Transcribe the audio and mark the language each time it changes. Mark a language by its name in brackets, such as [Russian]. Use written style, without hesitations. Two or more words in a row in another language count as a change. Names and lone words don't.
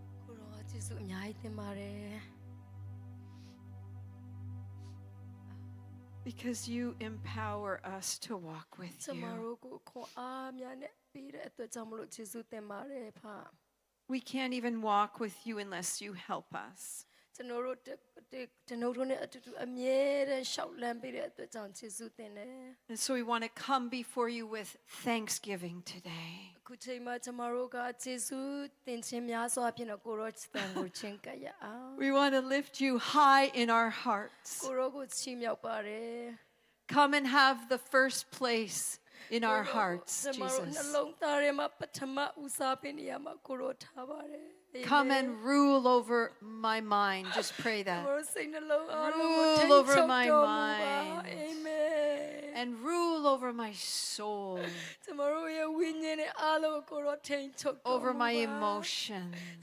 [English] Because you empower us to walk with you. We can't even walk with you unless you help us. [Burmese] ကျွန်တော်တို့နဲ့အတူတူအမြဲတမ်းရှောက်လန်းပေးတဲ့အတွက်ကြောင့်ယေရှုတင်တယ် [English] And so we want to come before you with thanksgiving today. [Burmese] အခုချိန်မှာကျွန်တော်တို့ကယေရှုတင်ခြင်းများစွာဖြင့်ကိုရောတန်ကိုချင်ကပ်ရအောင် [English] We want to lift you high in our hearts. [Burmese] ကိုရောကိုချီးမြှောက်ပါတယ် [English] Come and have the first place in our hearts, [Burmese] ကျွန်တော်တို့နှ Jesus. လုံးသားထဲမှာပထမဦးစားပေးနေရမှာကိုရောထားပါတယ် [English] Come and rule over my mind. Just pray that. Rule over my mind. Amen. And rule over my soul. Over my emotions.